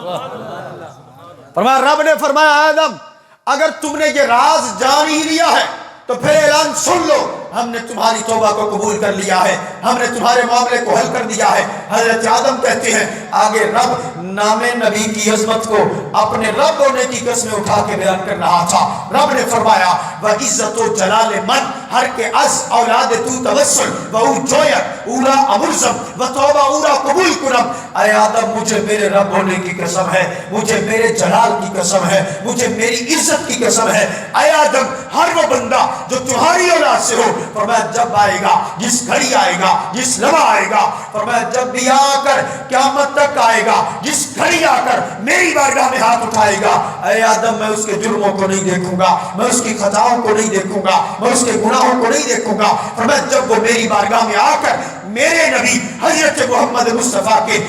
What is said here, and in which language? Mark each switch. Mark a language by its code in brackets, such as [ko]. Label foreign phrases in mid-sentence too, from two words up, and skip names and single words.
[ur] فرمایا رب نے فرمایا آدم اگر تم نے یہ راز جان ہی لیا ہے تو پھر اعلان سن لو، ہم نے تمہاری توبہ کو قبول کر لیا ہے، ہم نے تمہارے معاملے کو حل کر دیا ہے۔ حضرت آدم کہتے ہیں آگے رب نام نبی کی عظمت کو اپنے رب ہونے کی قسمیں اٹھا کے بیان کر رہا تھا۔ رب نے فرمایا [fa] وَعِزَّتُ جَلَالِ مَنْ ہر کے از اولاد تو توسل وَأُ جویت اولا امرزم وَتوبہ اولا قبول کرم، [ur] اے آدم مجھے میرے رب ہونے کی قسم ہے، مجھے میرے جلال کی قسم ہے، مجھے میری عزت کی قسم ہے، اے آدم ہر وہ بندہ جو تمہاری اولاد سے ہو، فرمایا جب آئے گا جس گھڑی آئے گا جس لمحہ آئے گا، فرمایا جب بھی آ کر قیامت تک آئے گا جس گھڑی آ کر میری بارگاہ میں ہاتھ اٹھائے گا، اے آدم میں اس کے جرموں کو نہیں دیکھوں گا، میں اس کی خطاؤں کو نہیں دیکھوں گا، میں اس کے گناہوں کو نہیں دیکھوں گا، فرمایا جب وہ میری بارگاہ میں آ کر میرے نبی حضرت محمد مصطفیٰ کے